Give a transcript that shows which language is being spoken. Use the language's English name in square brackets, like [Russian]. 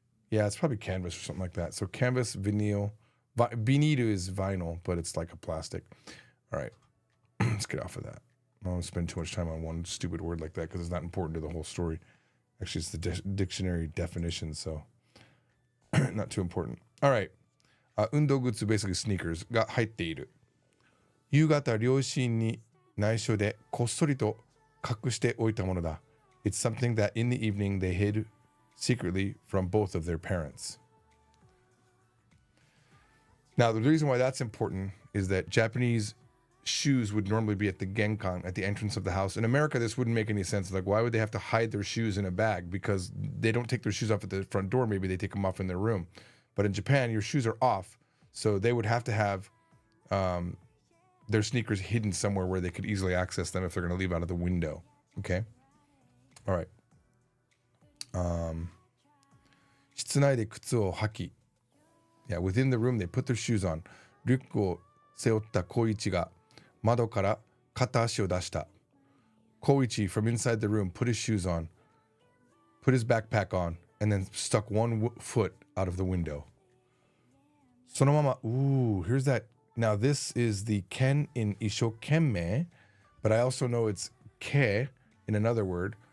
[English] Yeah, it's probably canvas or something like that. So canvas, vinyl. Biniru is vinyl, but it's like a plastic. All right. Let's get off of that. I don't want to spend too much time on one stupid word like that because it's not important to the whole story. Actually, it's the dictionary definition, so not too important. All right. [Japanese] 運動靴 [English] basically sneakers [Japanese] が入っている。夕方両親に内緒でこっそりと隠しておいたものだ. [English] It's something that in the evening they hid secretly from both of their parents. Now, the reason why that's important is that Japanese shoes would normally be at the genkan, at the entrance of the house. In America, this wouldn't make any sense. Like, why would they have to hide their shoes in a bag? Because they don't take their shoes off at the front door. Maybe they take them off in their room. But in Japan, your shoes are off. So they would have to have their sneakers hidden somewhere where they could easily access them if they're going to leave out of the window. Okay? All right. [Japanese] 室内で靴を履き [English] Yeah, within the room, they put their shoes on. [Japanese] リュックを背負った光一が窓から片足を出した。 [English] 光一 from inside the room put his shoes on, put his backpack on, and then stuck one foot out of the window. [Japanese] そのまま [English] ooh, here's that. Now this is the ken in 一生懸命, but I also know it's ke in another word.